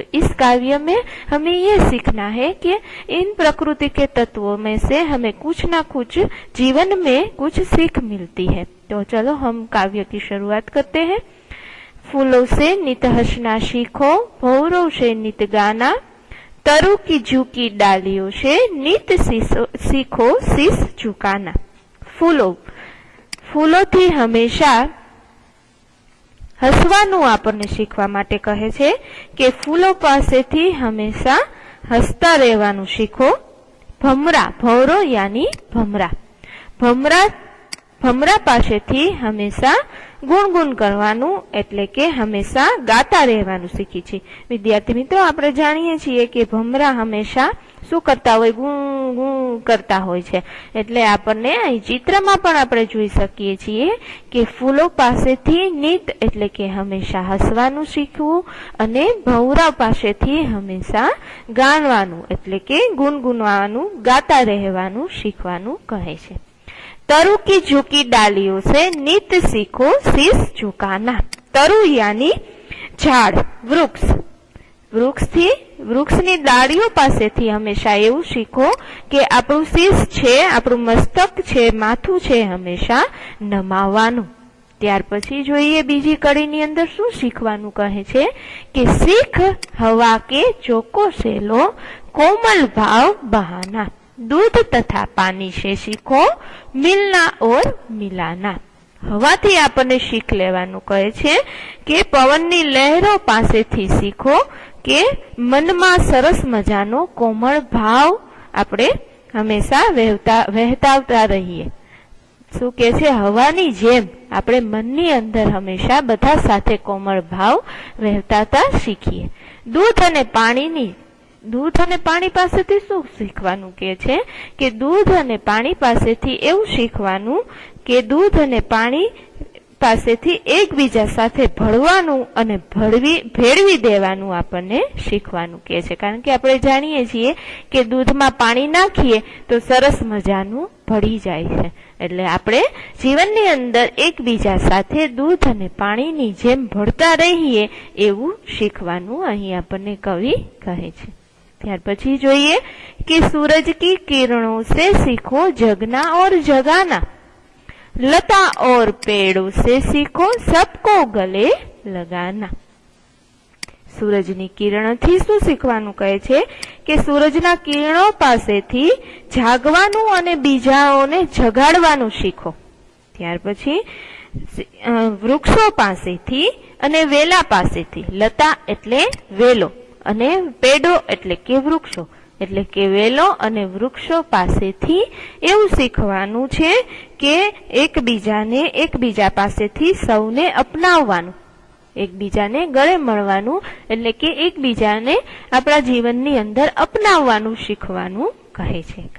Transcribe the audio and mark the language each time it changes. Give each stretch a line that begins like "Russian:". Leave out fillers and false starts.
Hindi: तो इस काव्य में हमें ये सीखना है कि इन प्रकृति के तत्वों में से हमें कुछ ना कुछ जीवन में कुछ सीख मिलती है। तो चलो हम काव्य की शुरुआत करते हैं। फूलों से नित हंसना सीखो, भंवरों से नित गाना, तरु की झुकी डालियों से नित सीखो शीश झुकाना।
Gujarati: फूलोथी हमेशा હસવાનું આપણને શીખવા માટે કહે છે કે ફૂલો પાસેથી હંમેશા હસતા રહેવાનું શીખો। ભમરા, ભવરો યાની ભમરા, ભમરા પાસેથી હંમેશા ગુણગુણ કરવાનું એટલે કે હંમેશા ગાતા રહેવાનું શીખી છે। વિદ્યાર્થી મિત્રો, આપણે જાણીએ છીએ કે ભમરા હંમેશા શું કરતા હોય, ગું ગું કરતા હોય છે। એટલે આપણને અહીં ચિત્રમાં પણ આપણે જોઈ શકીએ છીએ કે ફૂલો પાસેથી નિત એટલે કે હંમેશા હસવાનું શીખવું અને ભંવરા પાસેથી હંમેશા ગાવાનું એટલે કે ગુનગુનવાનું, ગાતા રહેવાનું શીખવાનું કહે છે।
Hindi: तरु की झुकी डालियों से नित सीखो शीश झुकाना। तरु यानी झाड़, वृक्ष,
Gujarati: વૃક્ષની ડાળીઓ પાસેથી હંમેશા એવું શીખો કે આપણું શીશ છે, આપણું મસ્તક છે, માથું છે, હંમેશા નમાવવાનું। ત્યાર પછી જોઈએ બીજી કડીની અંદર શું શીખવાનું કહે છે કે
Hindi: શીખ હવા के चोको से लो कोमल भाव बहाना। दूध तथा पानी से सीखो मिलना और मिलाना।
Gujarati: હવાથી આપણને શીખ લેવાનું કહે છે કે પવનની લહેરો પાસેથી શીખો કે મનમાં સરસ મજાનો કોમળ ભાવ આપણે હંમેશા વહેતાવતા રહીએ। શું કે છે, હવાની જેમ આપણે મનની અંદર હંમેશા બધા સાથે કોમળ ભાવ વહેતાતા શીખીએ। दूध અને પાણી પાસેથી શું શીખવાનું કે છે કે दूध અને પાણી પાસેથી એવું શીખવાનું કે दूध અને પાણી પાસેથી એકબીજા સાથે ભળવાનું અને ભેળવી દેવાનું આપણને શીખવાનું કે છે। કારણ કે આપણે જાણીએ છીએ કે દૂધમાં પાણી નાખીએ તો સરસ મજાનું ભળી જાય છે। એટલે આપણે જીવનની અંદર એકબીજા સાથે दूध અને પાણીની જેમ ભળતા રહીએ એવું શીખવાનું અહીં આપણને કવિ કહે છે। ત્યાર પછી જોઈએ કે
Hindi: सूरज की किरणों से सीखो जगना और जगाना। लता और पेड़ों से सीखो सबको गले लगाना।
Gujarati: सूरजनी किरणोथी શું શીખવાનું કહે છે કે સૂરજના કિરણો પાસેથી જાગવાનું અને બીજાઓને જગાડવાનું શીખો। ત્યાર પછી વૃક્ષો પાસેથી અને વેલા પાસેથી, લતા એટલે વેલો અને પેડો એટલે કે વૃક્ષો એટલે કે વેલો અને વૃક્ષો પાસેથી એવું શીખવાનું છે કે એકબીજા પાસેથી સૌને અપનાવવાનું, એકબીજાને ગળે મળવાનું એટલે કે એકબીજાને આપણા જીવનની અંદર અપનાવવાનું શીખવાનું કહે છે।